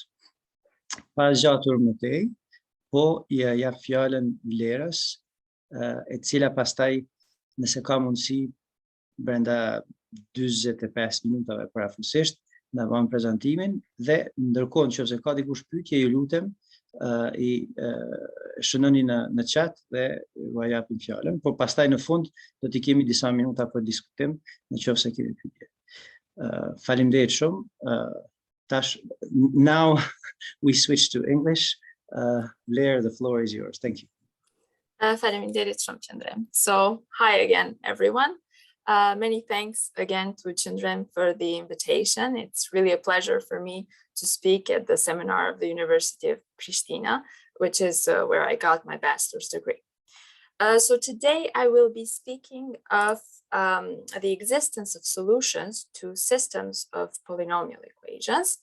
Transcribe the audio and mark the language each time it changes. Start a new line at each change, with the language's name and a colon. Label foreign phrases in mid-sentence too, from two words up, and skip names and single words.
Albanian: Pa zgjatur më tej, po ja jap fjalën Vlerës, e cila pastaj, nëse ka mundësi, brenda 45 minutave parafusisht, na bën prezantimin dhe ndërkohë nëse ka dikush pyetje, ju lutem i shënoni në chat dhe ju japim fjalën, por pastaj në fund do t'i kemi disa minuta për diskutim nëse keni pyetje. Faleminderit shumë. Tash,
English: now we switch to English. Blair, the floor is yours. Thank you.
Albanian: Faleminderit shumë Qëndrem.
English: So, hi again, everyone. Many thanks again to Qëndrem for the invitation. It's really a pleasure for me to speak at the seminar of the University of Prishtina, which is where I got my bachelor's degree. So today I will be speaking of the existence of solutions to systems of polynomial equations.